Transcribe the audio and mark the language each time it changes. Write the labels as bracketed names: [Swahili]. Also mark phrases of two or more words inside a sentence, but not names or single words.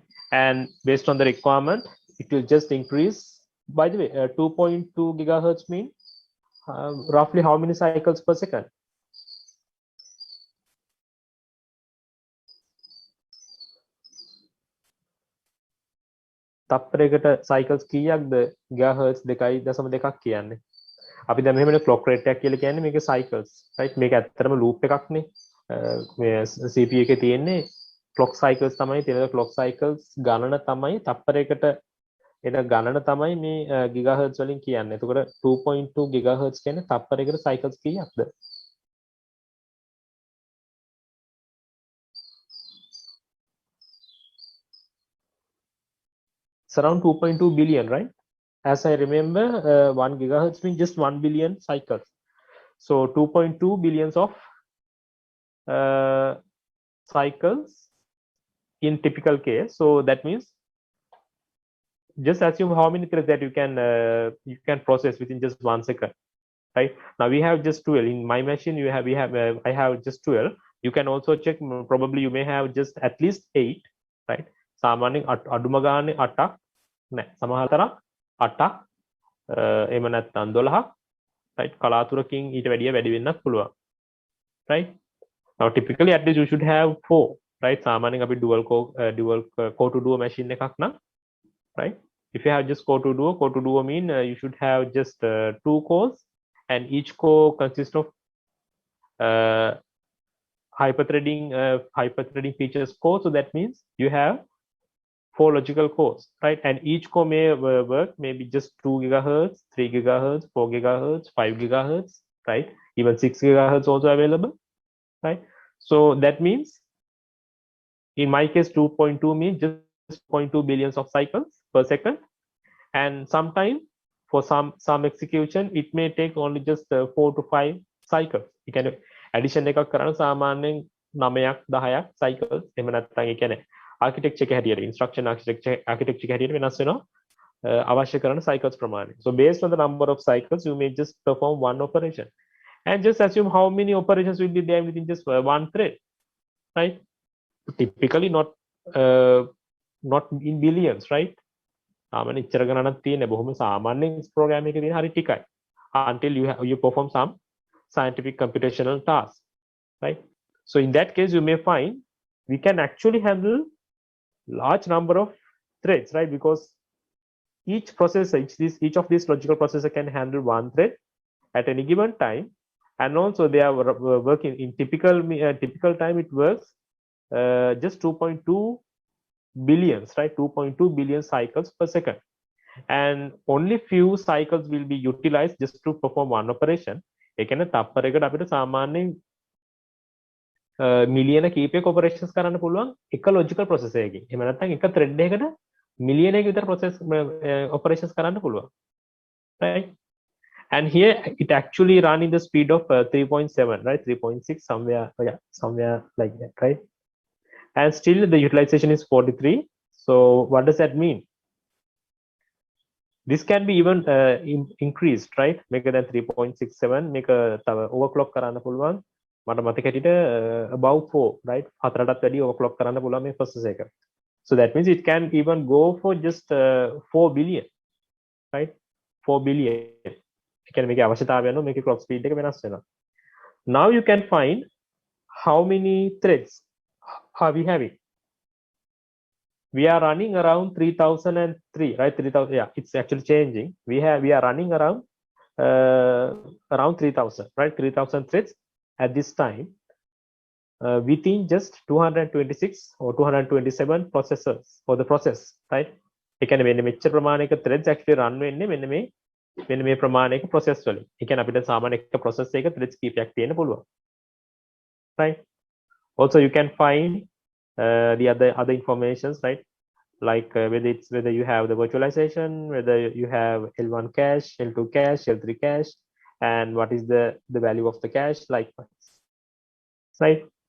[English] And based on the requirement, it will just increase. By the way, 2.2 gigahertz mean roughly how many cycles per second? [Sinhala] තප්පරයකට cycles කීයක්ද gigahertz 2.2ක් කියන්නේ. අපි දැන් මෙහෙමනේ [English] clock rate [Sinhala] එකක් කියලා කියන්නේ මේක [English] cycles, right? [Sinhala] මේක ඇත්තටම loop එකක්නේ. මේ CPU එකේ තියෙන්නේ [English] clock cycles [Sinhala] තමයි තියෙන [English] clock cycles [Sinhala] ගණන තමයි තප්පරයකට එන ගණන තමයි මේ gigahertz වලින් කියන්නේ. එතකොට 2.2 gigahertz කියන්නේ තප්පරයකට cycles කීයක්ද? [English] It's around 2.2 billion, right? As I remember, 1 gigahertz means just 1 billion cycles. So 2.2 billions of cycles in typical case. So that means just assume how many threads that you can process within just 1 second, right? Now we have just 12 in my machine. I have just 12. You can also check, probably you may have just at least 8, right? [Sinhala] සාමාන්‍යයෙන් අඩුම ගානේ 8ක් නෑ, සමහරතරක් 8ක්, එහෙම නැත්නම් 12ක්, right? කලාතුරකින් ඊට වැඩිය වැඩි වෙන්නත් පුළුවන්, right? [English] Now typically at least you should have 4, right? [Sinhala] සාමාන්‍යයෙන් අපි [English] dual core to duo machine [Sinhala] එකක් නම්, right? [English] If you have just core to duo mean you should have just 2 cores, and each core consists of hyperthreading features core. So that means you have 4 logical cores, right? And each core may work maybe just 2 gigahertz, 3 gigahertz, 4 gigahertz, 5 gigahertz, right? Even 6 gigahertz also available, right? So that means in my case 2.2 means just 0.2 billions of cycles per second, and sometime for some execution it may take only just 4 to 5 cycles. You can addition [Sinhala] එකක් කරන සාමාන්‍යයෙන් 9ක් 10ක් cycles, එහෙම නැත්නම් ඒ කියන්නේ architecture එක හැටියට [English] instruction architecture [Sinhala] එක හැටියට වෙනස් වෙනවා අවශ්‍ය කරන cycles ප්‍රමාණය. [English] So based on the number of cycles you may just perform one operation, and just assume how many operations will be there within just one thread, right? Typically not in billions, right? [Sinhala] සාමාන්‍ය ඉච්චර ගණනක් තියෙන බොහොම සාමාන්‍ය program එකේ තියෙන හරි ටිකයි [English] until you perform some scientific computational task, right? So in that case you may find we can actually handle large number of threads, right? Because each processor, each of these logical processor can handle one thread at any given time, and also they are working in typical time. It works just 2.2 billions, right? 2.2 billion cycles per second, and only few cycles will be utilized just to perform one operation. [Sinhala] ඒ කියන්නේ තප්පරයකට අපිට සාමාන්‍යයෙන් මිලියන කීපයක ඔපරේෂන්ස් කරන්න පුළුවන් එක [English] logical process [Sinhala] එකකින්. එහෙම නැත්නම් එක thread එකකට මිලියනයක විතර [English] process operations [Sinhala] කරන්න පුළුවන්. Right? [English] And here it actually run in the speed of 3.7, right? 3.6 somewhere, yeah, somewhere like that, right? And still the utilization is 43. So what does that mean? This can be even increased, right? Make it 3.67, make a overclock [Sinhala] කරන්න පුළුවන්. මට මතක හිටියට [English] above 4, right? [Sinhala] 4ටත් වැඩි overclock කරන්න පුළුවන් මේ process එක. [English] So that means it can even go for just 4 billion, right? 4 billion. Can make [Sinhala] අවශ්‍යතාවය අනුව මේකේ [English] clock speed [Sinhala] එක වෙනස් වෙනවා. [English] Now you can find how many threads are we having. We are running around 3003, right? 3000, yeah, it's actually changing. We are running around 3000, right? 3000 threads at this time within just 226 or 227 processors for the process, right? [Sinhala] ඒ කියන්නේ මෙන්න මෙච්චර ප්‍රමාණයක threads [English] actually run [Sinhala] වෙන්නේ මෙන්න මේ ප්‍රමාණයක process වලින්. ඒ කියන්නේ අපිට සාමාන්‍ය එක process එකක threads කීපයක් තියෙන්න පුළුවන්. Right? [English] Also you can find the other informations, right? Like whether you have the virtualization, whether you have L1 cache, L2 cache, L3 cache, and what is the value of the cache, likewise, right?